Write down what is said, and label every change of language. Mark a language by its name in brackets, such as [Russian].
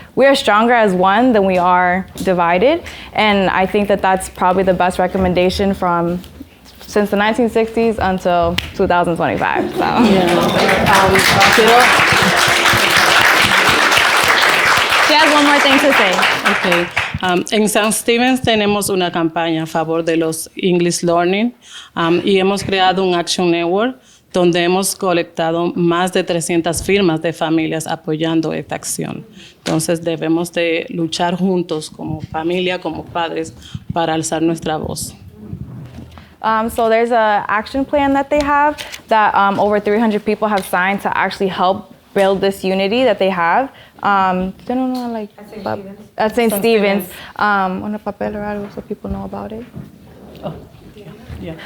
[English] We are stronger as one than we are divided. And I think that that's probably the best recommendation from since the 1960s until 2025. So. She has one more thing to say. Okay. [Spanish] En San Stevens tenemos una campaña a favor de los English Learning y hemos creado un Action Network donde hemos colectado más de 300 firmas de familias apoyando esta acción. Entonces debemos de luchar juntos como familia, como padres, para alzar nuestra voz. [English] So there's an action plan that they have that over 300 people have signed to actually help build this unity that they have. At St. Stephen's. On [Spanish] papel [English] or [Spanish] algo [English] so people know about it. Oh, yeah.